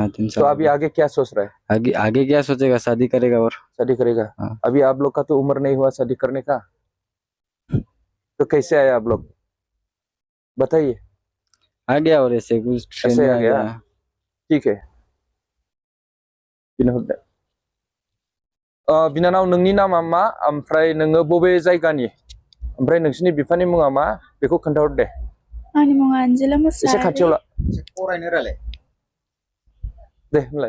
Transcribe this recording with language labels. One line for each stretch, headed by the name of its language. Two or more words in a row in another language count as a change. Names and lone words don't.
Hindi: हाँ, 3 तो साल। अभी आगे क्या सोच रहा है? आगे क्या सोचेगा? शादी करेगा और शादी करेगा? हाँ। अभी आप लोग का तो उम्र नहीं हुआ शादी करने का, तो कैसे आया आप लोग बताइए? आ गया और ऐसे कुछ ट्रेन ऐसे में आ आ गया। गया। ठीक है।
Bodo: बिनानाव नोंनि नामा मा, ओमफ्राय नोङो बबे जायगानि, ओमफ्राय नोंसिनि बिफानि मुङा मा, बेखौ खोन्थाहर दे। आंनि मुङा आनजिला एसे मोसाहारि। खाथियाव ला, फरायनो रायलाय दे होनलाय।